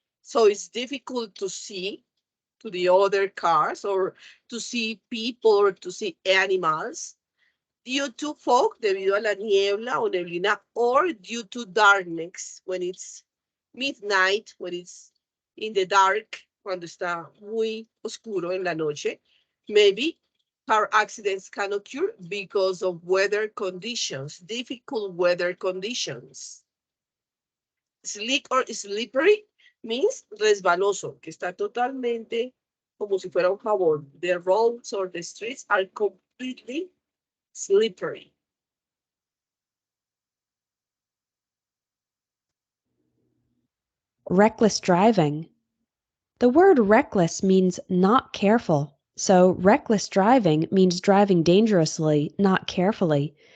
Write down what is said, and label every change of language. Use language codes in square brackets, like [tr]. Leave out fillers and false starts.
[en] So it's difficult to see to the other cars or to see people or to see animals due to fog, [es] debido a la niebla o neblina, [en] or due to darkness, when it's midnight, when it's in the dark, [es] cuando está muy oscuro en la noche. [en] Maybe car accidents can occur because of weather conditions, difficult weather conditions. Slick or slippery means [es] resbaloso, que está totalmente como si fuera un jabón. [en] The roads or the streets are completely slippery. Reckless driving. The word reckless means not careful, so reckless driving means driving dangerously, not carefully.